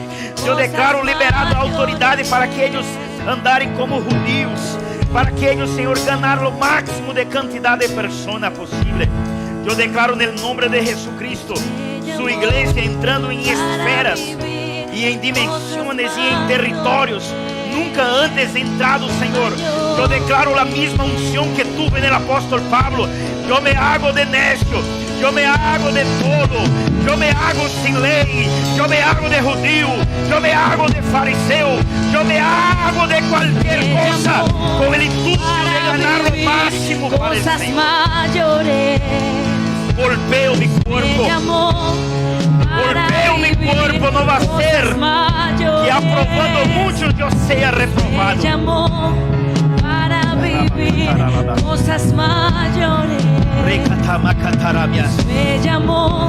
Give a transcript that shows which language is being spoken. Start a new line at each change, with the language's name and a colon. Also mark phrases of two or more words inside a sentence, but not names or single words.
Portuguese: Eu declaro liberado a autoridade para que eles andarem como judios, para que eles, Senhor, ganhar o máximo de quantidade de pessoas possível. Eu declaro no nome de Jesus Cristo, sua igreja entrando em esferas e em dimensões e em territórios nunca antes entrado, Senhor. Eu declaro a mesma unção que tuve no apóstolo Pablo.
Spanish: Eu me hago de necio, eu me hago de todo.
Portuguese: Eu
Spanish: me hago
Portuguese: sem lei, eu
Spanish: me hago de judío,
Portuguese: eu
Spanish: me hago
Portuguese: de fariseu, eu
Spanish: me hago
Portuguese: de qualquer coisa, com o intuito de ganhar o máximo para o Senhor.
Spanish: Golpeo mi cuerpo, golpeo mi cuerpo, no va a ser que aprobando muchos yo sea reprobado. Para vivir cosas mayores. Me llamó.